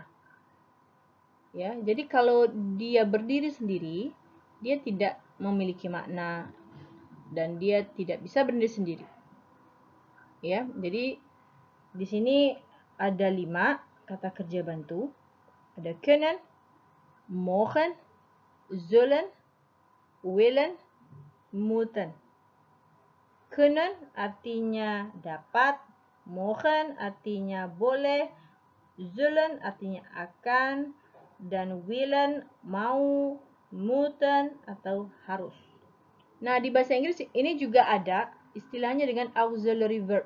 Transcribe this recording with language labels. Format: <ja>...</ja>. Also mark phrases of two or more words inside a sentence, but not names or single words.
<id>Ya, jadi kalau dia berdiri sendiri, dia tidak memiliki makna dan dia tidak bisa berdiri sendiri. Ya, jadi di sini ada 5 kata kerja bantu. Ada</id> <nl>können, mogen, zullen, willen, moeten.</nl> <id>Können artinya dapat, mogen artinya boleh, zullen artinya akan, dan willen mau, moeten atau harus. Nah, di bahasa Inggris ini juga ada istilahnya dengan</id> <en>auxiliary verb.</en>